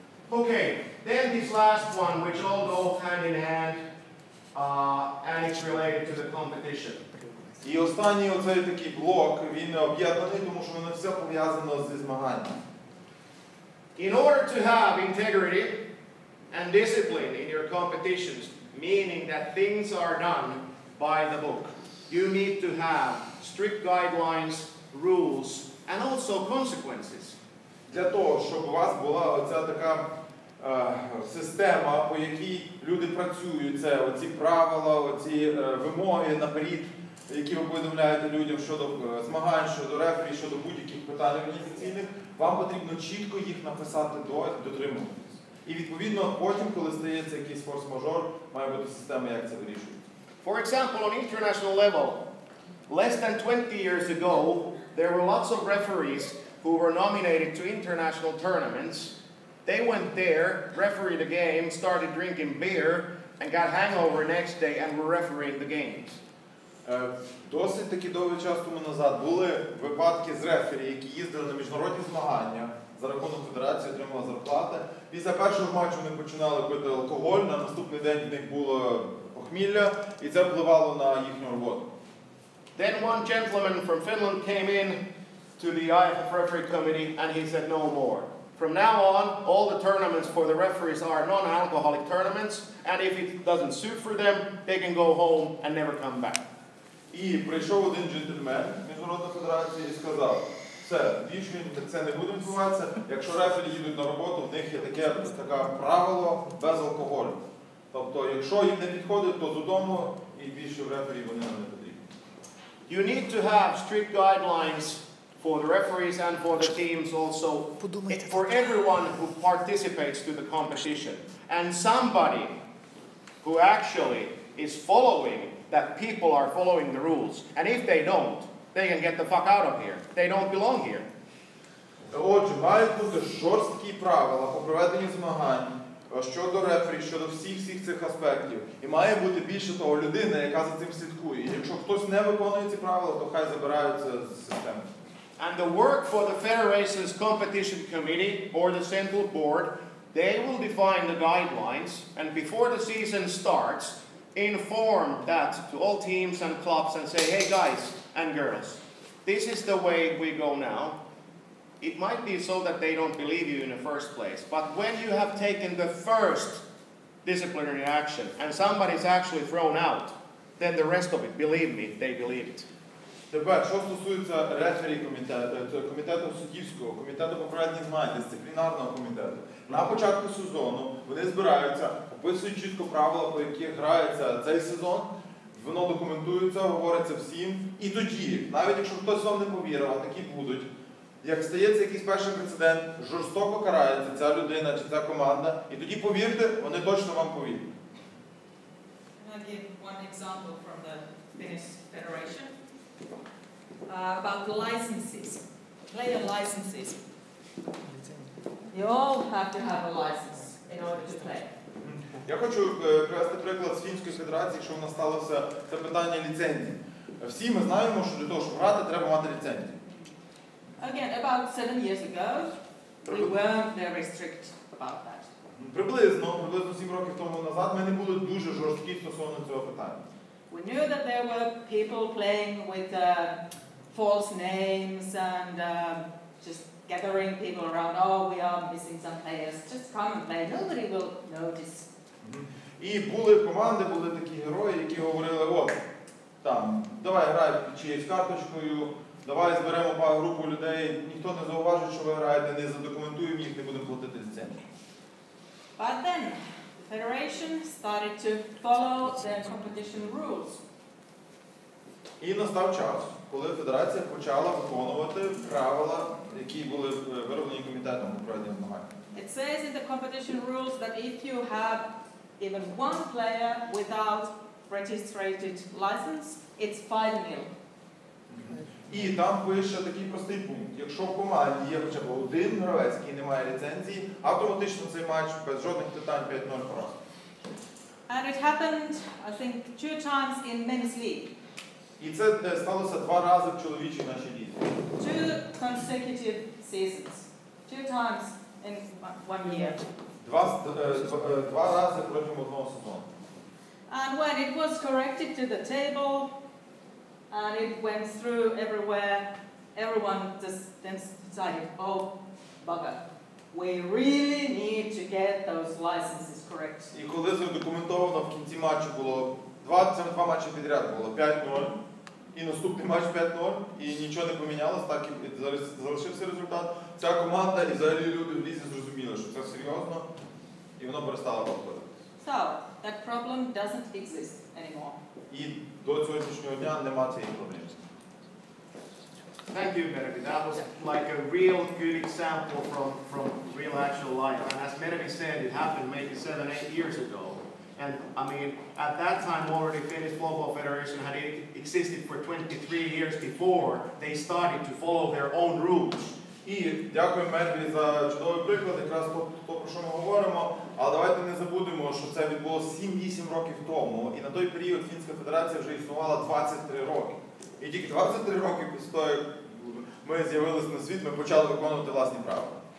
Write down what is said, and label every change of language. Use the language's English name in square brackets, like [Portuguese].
[English] Okay, then this last one, which all go hand in hand, and it's related to the competition. [Ukrainian] І останній оцей такий блок, він об'єднаний, тому що воно все пов'язано зі змаганням. [English] In order to have integrity and discipline in your competitions, meaning that things are done by the book, you need to have strict guidelines, rules, and also consequences. [Ukrainian] Для того, щоб у вас була оця така система, по якій люди працюють, це оці правила, оці вимоги наперед, які ви повідомляєте людям щодо змагань, щодо рефері, щодо будь-яких питань організаційних, вам потрібно чітко їх написати дотримуватись. І відповідно потім, коли стається якийсь форс-мажор, має бути система, як це вирішується. [English] For example, on international level, less than 20 years ago, there were lots of referees who were nominated to international tournaments. They went there, refereed the game, started drinking beer, and got hangover next day and were refereeing the games. [Ukrainian] Досить таки довгий час тому назад були випадки з рефері, які їздили на міжнародні змагання, за рахунок федерації отримали зарплати. Після першого матчу вони починали пити алкоголь, на наступний день в них було похмілля, і це впливало на їхню роботу. [English] Then one gentleman from Finland came in to the IFF referee committee and he said no more. From now on, all the tournaments for the referees are non-alcoholic tournaments, and if it doesn't suit for them, they can go home and never come back. [Ukrainian] І прийшов один джентльмен Міжнародної федерації і сказав, Все, більше це не буде відбуватися. Якщо рефері їдуть на роботу, в них є таке правило без алкоголю. Тобто, якщо їм не підходить, то додому і більше в рефері вони нам не потрібні. [English] You need to have strict guidelines for the referees and for the teams also, for everyone who participates to the competition. And somebody who actually is following that people are following the rules. And if they don't, they can get the fuck out of here. They don't belong here. [Ukrainian] Отже, мають бути жорсткі правила по проведенню змагань щодо рефері, щодо всіх цих аспектів. І має бути більше того людина, яка за цим слідкує. І якщо хтось не виконує ці правила, то хай забираються з системи. [English] And the work for the federation's competition committee or the central board, they will define the guidelines, and before the season starts, inform that to all teams and clubs and say, hey guys and girls, this is the way we go now. It might be so that they don't believe you in the first place, but when you have taken the first disciplinary action and somebody's actually thrown out, then the rest of it, believe me, they believe it. [Ukrainian] Тепер, що стосується рефері комітету, комітету суддівського, комітету по проведенню змагань, дисциплінарного комітету, на початку сезону вони збираються, описують чітко правила, по яких грається цей сезон, воно документується, говориться всім, і тоді, навіть якщо хтось вам не повірив, а такі будуть, як стається якийсь перший прецедент, жорстоко карається ця людина чи ця команда, і тоді, повірте, вони точно вам повірять. [English] I'll give one example from the Finnish Federation about the licenses, player licenses. You all have to have a license in order to play. [Ukrainian] Я хочу привести приклад з Фінської Федерації, що в нас сталося це питання ліцензії. Всі ми знаємо, що для того, щоб грати, треба мати ліцензію. [English] Again, about 7 years ago, we weren't very strict about that. [Ukrainian] Приблизно 7 років тому назад ми не були дуже жорсткі стосовно цього питання. [English] We knew that there were people playing with false names and just gathering people around. Oh, we are missing some players. Just come and play. Nobody will notice. [Ukrainian] І були команди, були такі герої, які говорили, от, там, давай грай чиєюсь карточкою, давай зберемо групу людей, ніхто не зауважить, що ви граєте, не задокументуємо їх, не будемо платити ліцензію. [English] But then, the federation started to follow the competition rules. [Ukrainian] І настав час, коли федерація почала виконувати правила, які були вироблені комітетом у проведенні змагань. [English] It says in the competition rules that if you have even one player without registered license, it's 5-0. [Ukrainian] І там пише такий простий пункт. Якщо в команді є хоча б один гравець, який не має ліцензії, автоматично цей матч без жодних питань 5-0 поразка. [English] And it happened, I think, 2 times in men's league. [Ukrainian] І це сталося 2 рази в чоловічій нашій лізі. [English] 2 consecutive seasons. 2 times in 1 year. [Ukrainian] 2 рази протягом одного сезону. [English] And when it was corrected to the table, and it went through everywhere, everyone just then decided, oh, bugger, we really need to get those licenses correct. [Ukrainian] І коли задокументовано в кінці матчу було 2 матчі підряд було 5-0, і наступний матч 5-0, і нічого не помінялось, так і залишився результат. Ця команда і взагалі люди в лізі зрозуміли, що це серйозно, і воно перестало проходити. [English] So, that problem doesn't exist anymore. [Ukrainian] І до сьогоднішнього дня нема цієї проблеми. [English] Thank you, Mervi. That was like a real good example from real actual life. And as Mervi said, it happened maybe 7-8 years ago. And I mean, at that time already Finnish Floorball Federation had existed for 23 years before they started to follow their own rules. [Ukrainian] І дякую Мерві за чудовий приклад, якраз то, про що ми говоримо. Але давайте не забудемо, що це відбулося 7-8 років тому. І на той період Фінська Федерація вже існувала 23 роки. І тільки 23 роки після того, як ми з'явилися на світ, ми почали виконувати власні правила.